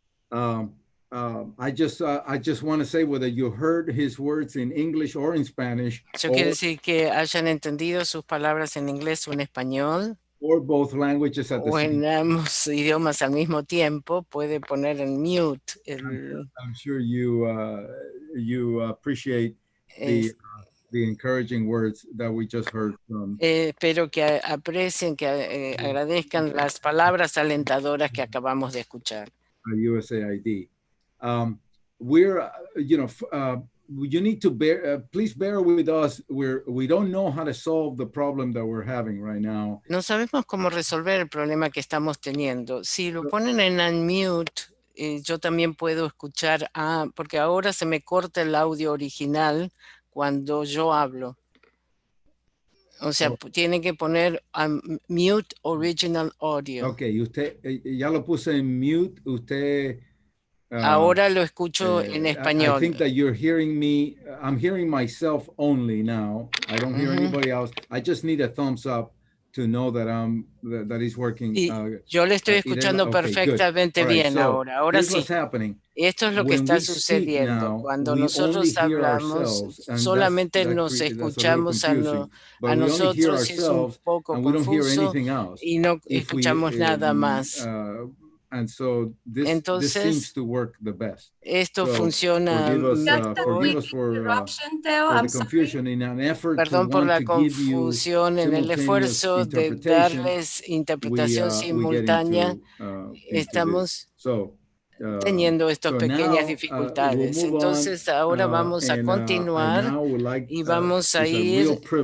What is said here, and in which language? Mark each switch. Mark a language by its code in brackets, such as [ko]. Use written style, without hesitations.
[en] I just want to say whether you heard his words in English or in Spanish. [es] Yo quiero decir que hayan entendido sus palabras en inglés o en español. [en] Or both languages at the [es] o en [en] same [es] ambos idiomas al mismo tiempo, puede poner en mute. [en] I'm sure you appreciate the encouraging words that we just heard from. [es] Espero que aprecien, que agradezcan las palabras alentadoras que acabamos de escuchar. [en] USAID. We're, you need to please bear with us. We don't know how to solve the problem that we're having right now. [es] No sabemos cómo resolver el problema que estamos teniendo. Si lo ponen en unmute, yo también puedo escuchar, porque ahora se me corta el audio original cuando yo hablo. O sea, tiene que poner [en] mute original audio. [es] Ok, usted ya lo puse en mute, usted... ahora lo escucho en español. [en] I think that you're hearing me, I'm hearing myself only now. I don't hear anybody else. I just need a thumbs up to know that that is working. [es] Yo le estoy escuchando perfectamente bien ahora. Ahora sí. Esto es lo que está sucediendo. Cuando nosotros hablamos, solamente nos escuchamos a nosotros, y es un poco confuso y no escuchamos nada más. [en] And so [es] Entonces, [en] this seems to work the best. [es] Esto funciona [en] forgive us for the confusion in an effort [es] Perdón por la [en] to give you [es] confusión en el esfuerzo de darles interpretación simultánea. Estamos teniendo estas pequeñas dificultades. Entonces ahora vamos a continuar y vamos a ir.